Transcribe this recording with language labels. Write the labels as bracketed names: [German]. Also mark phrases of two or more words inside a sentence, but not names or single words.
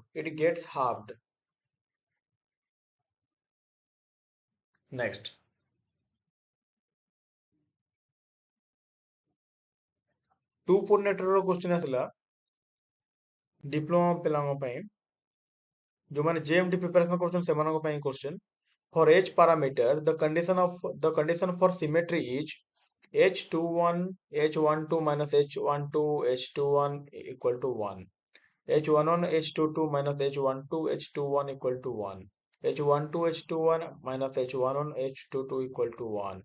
[English] It gets halved. Next. [Odia] 2 [English] port network question [Odia] ଆସିଲା डिप्लोमा ପିଲାଙ୍କ ପାଇଁ ଯୋଉମାନେ JMT ପ୍ରିପାରେସନ କରୁଛନ୍ତି ସେମାନଙ୍କ ପାଇଁ question. [English] For H parameter, the condition for symmetry is H21 H12 minus H12 H21 equal to 1. H11 H22 minus H12 H21 equal to 1. H12 H21 minus H11 H22 equal to 1.